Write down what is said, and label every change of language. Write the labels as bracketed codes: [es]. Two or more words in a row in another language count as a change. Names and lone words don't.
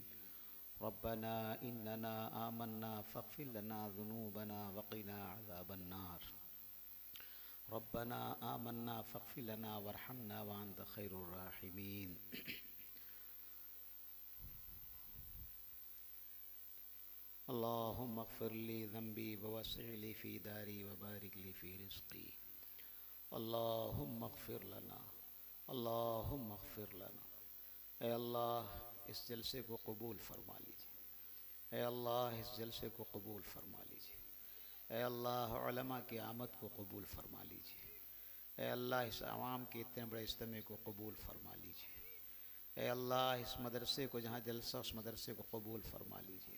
[ar] ربنا إننا آمنا فاغفر لنا ذنوبنا وقنا عذاب النار. ربنا آمنا فاغفر لنا وارحمنا وأنت خير الراحمين. اللهم اغفر لي ذنبي ووسع لي في داري وبارك لي في رزقي. اللهم اغفر لنا، اللهم اغفر لنا. [ur] اے اللہ، اس جلسے کو قبول فرما لیجیے. اے اللہ، اس جلسے کو قبول فرما لیجیے. اے اللہ، علما کی آمد کو قبول فرما لیجیے. اے اللہ، اس عوام کے اتنے بڑے اجتماع کو قبول فرما لیجیے. اے اللہ، اس مدرسے کو جہاں جلسہ اس مدرسے کو قبول فرما لیجیے.